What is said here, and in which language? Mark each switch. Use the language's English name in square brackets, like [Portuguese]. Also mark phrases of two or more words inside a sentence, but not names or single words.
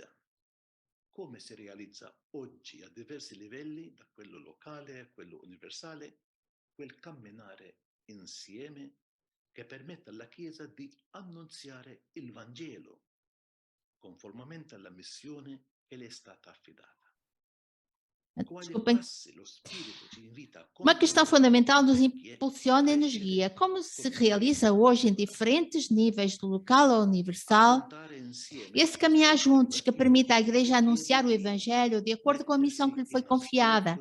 [Italian] Come si realizza oggi a diversi livelli, da quello locale a quello universale, quel camminare insieme che permette alla Chiesa di annunziare il Vangelo, conformemente alla missione che le è stata affidata. [Portuguese] Desculpem. Uma questão fundamental nos impulsiona e nos guia. Como se realiza hoje em diferentes níveis, do local ao universal, esse caminhar juntos que permite à Igreja anunciar o Evangelho de acordo com a missão que lhe foi confiada?